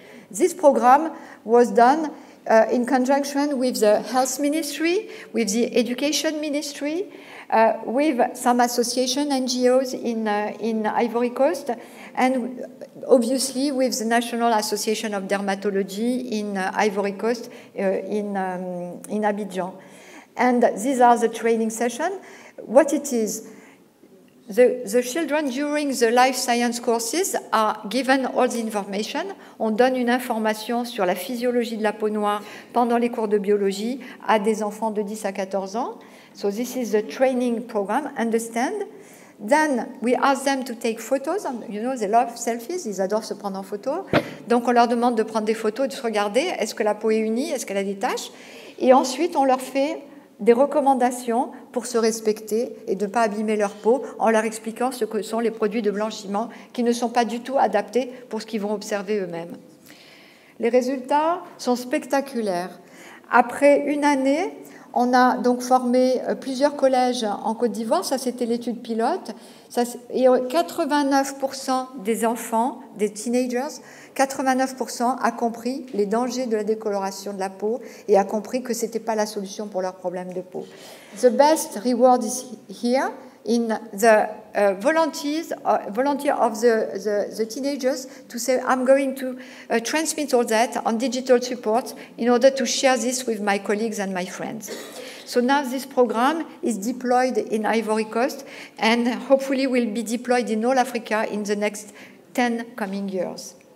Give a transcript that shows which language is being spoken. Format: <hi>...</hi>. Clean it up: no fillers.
<en>This program was done in conjunction with the health ministry, with the education ministry, with some association NGOs in Ivory Coast, and obviously with the National Association of Dermatology in Ivory Coast, in Abidjan. And these are the training sessions. What it is, the children during the life science courses are given all the information.</en> <fr>On donne une information sur la physiologie de la peau noire pendant les cours de biologie à des enfants de 10 à 14 ans.</fr> <en>So this is the training program, understand. Then we ask them to take photos. You know, they love selfies,</en> <fr>ils adorent se prendre en photo. Donc on leur demande de prendre des photos et de se regarder. Est-ce que la peau est unie? Est-ce qu'elle a des taches? Et ensuite, on leur fait des recommandations pour se respecter et de ne pas abîmer leur peau en leur expliquant ce que sont les produits de blanchiment qui ne sont pas du tout adaptés pour ce qu'ils vont observer eux-mêmes. Les résultats sont spectaculaires. Après une année, on a donc formé plusieurs collèges en Côte d'Ivoire, ça c'était l'étude pilote, et 89% des enfants, des teenagers, 89% a compris les dangers de la décoloration de la peau et a compris que ce n'était pas la solution pour leurs problèmes de peau.</fr> <en>The best reward is here in the volunteer of the teenagers to say, I'm going to transmit all that on digital support in order to share this with my colleagues and my friends. So now this program is deployed in Ivory Coast and hopefully will be deployed in all Africa in the next 10 coming years.</en>